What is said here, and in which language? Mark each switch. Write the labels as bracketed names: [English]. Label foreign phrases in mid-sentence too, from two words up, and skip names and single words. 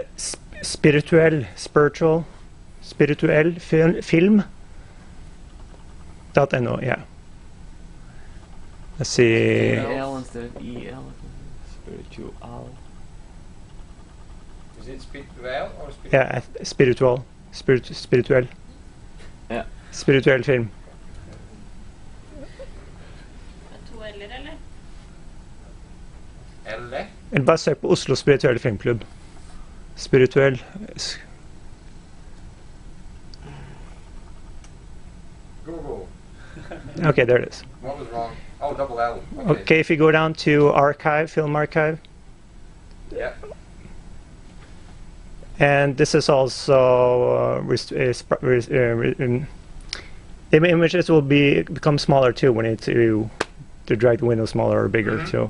[English] Spiritual film.no, yeah. Let's see. L instead of EL. Spiritual. Is it spiritual or spiritual? Yeah, spiritual. Yeah. [Norwegian] Spirituell film. Eller? Eller bare søk på Oslo Spirituelle Filmklubb. Spirituell. [English] Google. Okay, there it is. What was wrong? Oh, double L. Okay, if you go down to archive, film archive. Yeah. And this is also the images will become smaller too when it's to drag the window smaller or bigger too.